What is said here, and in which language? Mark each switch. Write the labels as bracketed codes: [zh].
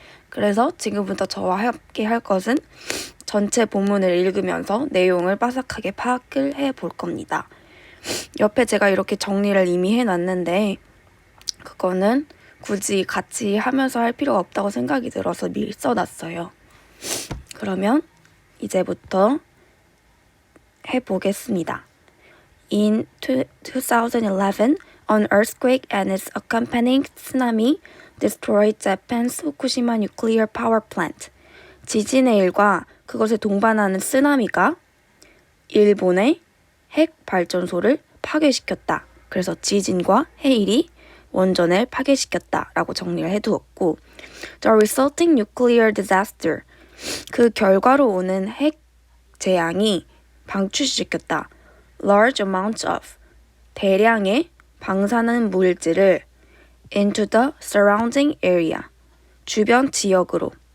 [ko] 그래서 지금부터 저와 함께 할 것은 전체 본문을 읽으면서 내용을 빠삭하게 파악을 해볼 겁니다. 옆에 제가 이렇게 정리를 이미 해놨는데 그거는 굳이 같이 하면서 할 필요가 없다고 생각이 들어서 미리 써놨어요. 그러면 이제부터 해보겠습니다. [en] In 2011, an earthquake and its accompanying tsunami destroyed Japan's Fukushima nuclear power plant. [ko] 지진의 일과 그것에 동반하는 쓰나미가 일본의 핵 발전소를 파괴시켰다. 그래서 지진과 해일이 원전을 파괴시켰다라고 정리를 해두었고, [en] The resulting nuclear disaster, [ko] 그 결과로 오는 핵 재앙이 방출시켰다. [en] Large amounts of, [ko] 대량의 방사능 물질을 [en] into the surrounding area, [ko] 주변 지역으로.